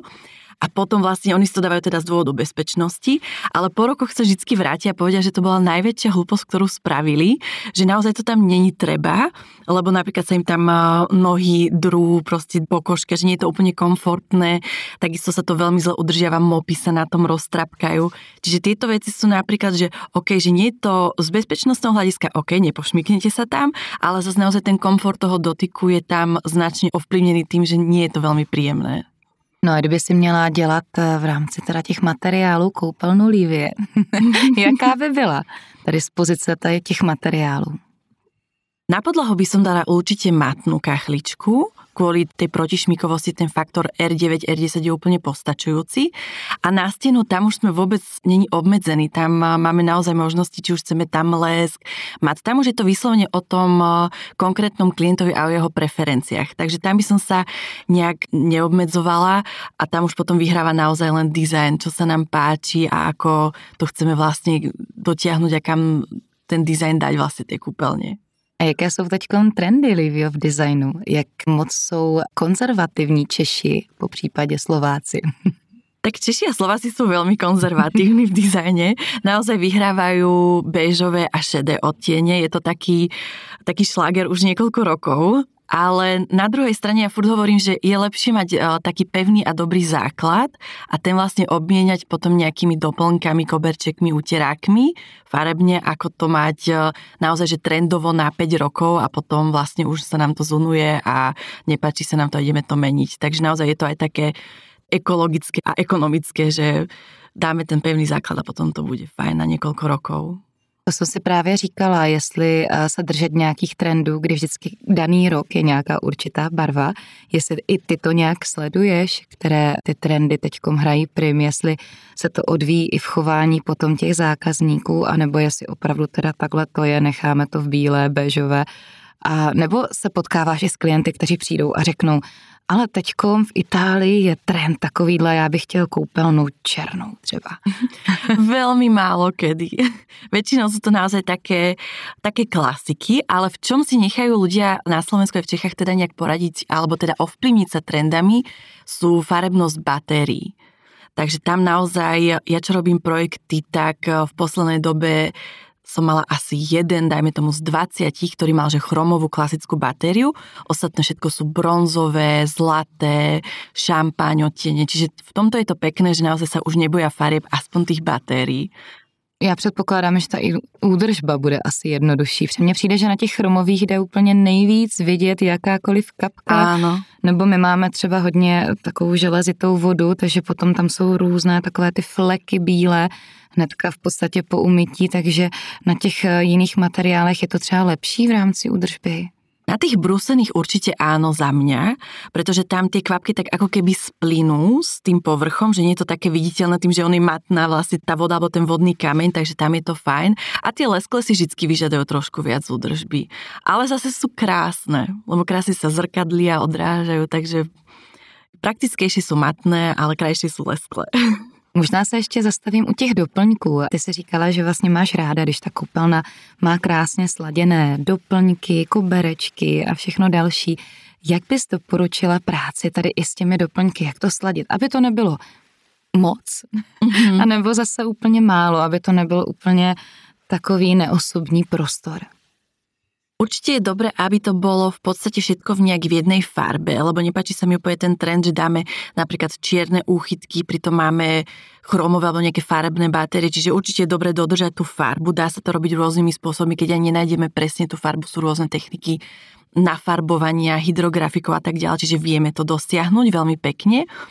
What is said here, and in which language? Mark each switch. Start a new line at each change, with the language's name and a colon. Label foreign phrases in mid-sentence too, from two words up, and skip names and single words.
Slovak: A potom vlastne oni si to dávajú teda z dôvodu bezpečnosti, ale po rokoch sa vždycky vrátia a povedia, že to bola najväčšia hlúposť, ktorú spravili, že naozaj to tam není treba, lebo napríklad sa im tam nohy drú proste po koške, že nie je to úplne komfortné, takisto sa to veľmi zle udržiava, mopy sa na tom roztrapkajú. Čiže tieto veci sú napríklad, že OK, že nie je to z bezpečnostného hľadiska OK, nepošmyknete sa tam, ale zase naozaj ten komfort toho dotyku je tam značne ovplyvnený tým, že nie je to veľmi príjemné.
Czech: No a kdyby si měla dělat v rámci teda těch materiálů koupelnu Lívie, jaká by byla ta dispozice těch materiálů?
Slovak: Na podlahu by som dala určite matnú kachličku, kvôli tej protišmíkovosti ten faktor R9, R10 je úplne postačujúci. A na stenu tam už sme vôbec není obmedzení, tam máme naozaj možnosti, či už chceme tam lesk, mat. Tam už je to vyslovene o tom konkrétnom klientovi a o jeho preferenciách. Takže tam by som sa nejak neobmedzovala a tam už potom vyhráva naozaj len dizajn, čo sa nám páči a ako to chceme vlastne dotiahnuť a kam ten dizajn dať vlastne tej kúpeľne.
Czech: A jaké jsou teď trendy, Livio, v designu? Jak moc jsou konzervativní Češi, po případě Slováci?
Slovak: Tak Češi a Slováci sú veľmi konzervatívni v dizajne. Naozaj vyhrávajú béžové a šedé odtiene. Je to taký šláger už niekoľko rokov. Ale na druhej strane ja furt hovorím, že je lepšie mať taký pevný a dobrý základ a ten vlastne obmieniať potom nejakými doplnkami, koberčekmi, uterákmi farebne, ako to mať naozaj že trendovo na 5 rokov a potom vlastne už sa nám to zunuje a nepáči sa nám to a ideme to meniť. Takže naozaj je to aj také ekologické a ekonomické, že dáme ten pevný základ a potom to bude fajn na niekoľko rokov.
Czech: To jsem si právě říkala, jestli se držet nějakých trendů, kdy vždycky daný rok je nějaká určitá barva, jestli i ty to nějak sleduješ, které ty trendy teďkom hrají prim, jestli se to odvíjí i v chování potom těch zákazníků, anebo jestli opravdu teda takhle to je, necháme to v bílé, béžové, a nebo se potkáváš i s klienty, kteří přijdou a řeknou, ale teďkom v Itálii je trend takovýhle, já bych chtěl koupelnu černou třeba.
Slovak: Veľmi málo kedy. Väčšinou sú to naozaj také klasiky, ale v čom si nechajú ľudia na Slovensku a v Čechách teda nejak poradiť, alebo teda ovplyvniť sa trendami, sú farebnosť batérií. Takže tam naozaj, ja čo robím projekty, tak v poslednej dobe som mala asi jeden, dajme tomu z 20, ktorý mal že chromovú klasickú batériu. Ostatné všetko sú bronzové, zlaté, šampáň odtiene. Čiže v tomto je to pekné, že naozaj sa už neboja farieb, aspoň tých batérií.
Czech: Já předpokládám, že ta i údržba bude asi jednodušší. Mně přijde, že na těch chromových jde úplně nejvíc vidět jakákoliv kapka.
Slovak: Áno.
Czech: Nebo my máme třeba hodně takovou železitou vodu, takže potom tam jsou různé takové ty fleky bílé, hnedka v podstatě po umytí, takže na těch jiných materiálech je to třeba lepší v rámci údržby.
Slovak: Na tých brúsených určite áno za mňa, pretože tam tie kvapky tak ako keby splynú s tým povrchom, že nie je to také viditeľné tým, že on je matná vlastne tá voda alebo ten vodný kameň, takže tam je to fajn. A tie leskle si vždycky vyžadujú trošku viac údržby. Ale zase sú krásne, lebo krásne sa zrkadlia, odrážajú, takže praktickejšie sú matné, ale krajšie sú leskle.
Czech: Možná se ještě zastavím u těch doplňků. Ty jsi říkala, že vlastně máš ráda, když ta koupelna má krásně sladěné doplňky, koberečky a všechno další. Jak bys doporučila práci tady i s těmi doplňky? Jak to sladit? Aby to nebylo moc, a nebo zase úplně málo, aby to nebyl úplně takový neosobní prostor.
Slovak: Určite je dobre, aby to bolo v podstate všetko v jednej farbe, lebo nepáči sa mi úplne ten trend, že dáme napríklad čierne úchytky, pritom máme chromové alebo nejaké farebné batérie, čiže určite je dobre dodržať tú farbu. Dá sa to robiť rôznymi spôsobmi, keď ani nenájdeme presne tú farbu, sú rôzne techniky nafarbovania, hydrografikov a tak ďalej, čiže vieme to dosiahnuť veľmi pekne.